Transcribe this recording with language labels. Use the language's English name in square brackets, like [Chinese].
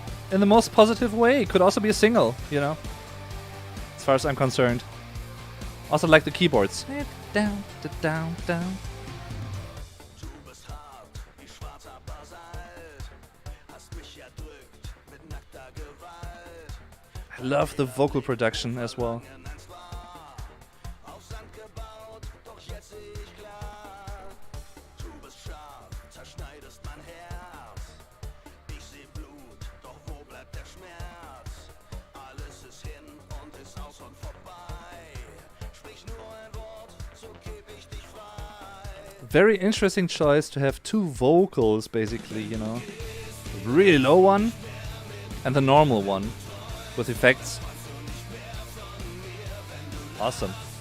[English] In the most positive way. Could also be a single, you know, as far as I'm concerned. Also like the keyboards. Down, down, down. [German] Du bist hart wie schwarzer Basalt, hast mich erdrückt mit nackter Gewalt. [English] I love the vocal production as well. [German] Eins war auf Sand gebaut, doch jetzt seh ich klar. Du bist scharf, zerschneidest mein Herz. Ich seh Blut, doch wo bleibt der Schmerz? Alles ist hin und ist aus und vorbei. Sprich nur ein Wort, so geb ich dich frei. [English] Very interesting choice to have two vocals, basically, you know. The really low one and the normal one with effects. Awesome.